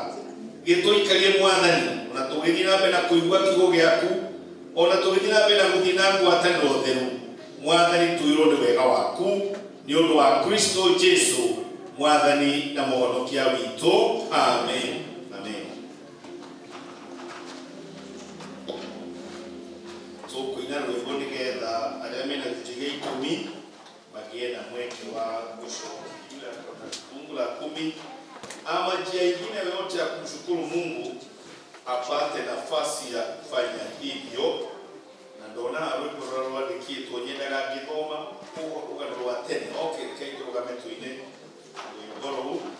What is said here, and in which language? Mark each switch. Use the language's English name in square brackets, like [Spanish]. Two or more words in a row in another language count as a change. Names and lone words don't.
[Kikuyu] Gĩtũikarie Mwathani, ona tũgĩthiĩ na mbere na kũigua kiugo gĩaku, ona tũgĩthiĩ na mbere na gũthiĩ na ngwatanĩro theru Mwathani, tuĩrwo nĩ wega waku nĩ ũndũ wa Kristo Jesu Mwathani na mũhonokia witũ. Amen. Amen. Tũkũina rwĩmbo nĩgetha arĩa mena gĩcunjĩ gĩa ikũmi magĩe na mweke wa gũcokia [Swahili] fungu la 10 ama njia ingine yoyote ya kumshukuru Mungu apate nafasi ya kufanya hivyo. [Kikuyu] Na ndona rwĩmbo rũrĩa rwandĩkĩtwo nyendaga ngĩthoma rũgano rwa tene. Okay, reke tũrũgame tũine rwĩmbo rũu.